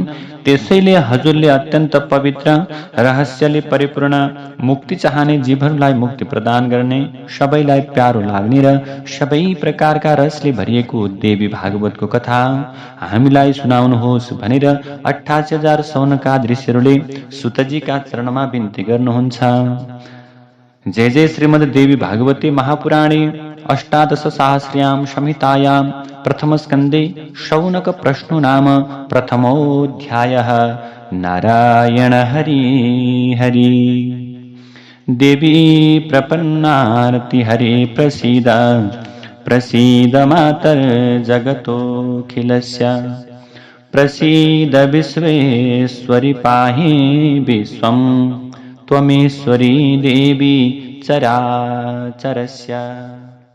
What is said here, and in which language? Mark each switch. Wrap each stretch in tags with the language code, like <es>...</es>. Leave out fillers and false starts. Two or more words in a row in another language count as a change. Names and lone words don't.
<ne>त्यसैले हजुरले अत्यन्त पवित्र रहस्यले परिपूर्ण मुक्ति चाहने जीवहरूलाई मुक्ति प्रदान गर्ने, सबैलाई प्यारो लाग्ने र सबै प्रकारका रसले भरिएको देवी भागवतको कथा हामीलाई सुनाउनुहोस् भनेर 88,000 सौनका ऋषिहरूले सुतजीका चरणमा बिन्ती गर्नुहुन्छ।</ne> <sa>जय जय श्रीमद् देवी भागवते महापुराणे अष्टादश सहस्र्यां संहितायां प्रथम स्कन्धे शौनक प्रश्नो नाम प्रथमोऽध्यायः। नारायण हरि हरि। देवी प्रपन्नार्ति हरे प्रसीद प्रसीद मातर्जगतोऽखिलस्य प्रसीद विश्वेश्वरि पाहि विश्वम् त्वमेश्वरी देवी चराचरस्य।</sa>